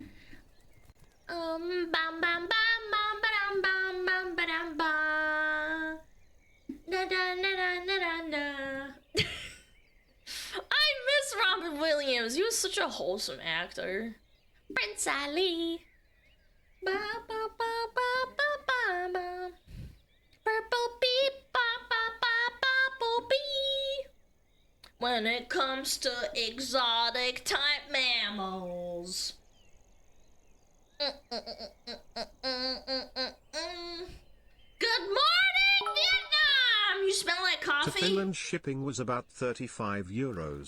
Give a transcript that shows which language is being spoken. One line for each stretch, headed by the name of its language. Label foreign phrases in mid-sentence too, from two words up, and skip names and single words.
English: Bam bam bam bam bam bam bam bam. Da da da da da da. I miss Robin Williams. He was such a wholesome actor. Prince Ali. Ba ba ba ba ba ba ba. Purple beep ba ba ba ba ba bee. When it comes to exotic type mammals. Good morning, Vietnam! You smell like coffee? To Finland, shipping was about €35.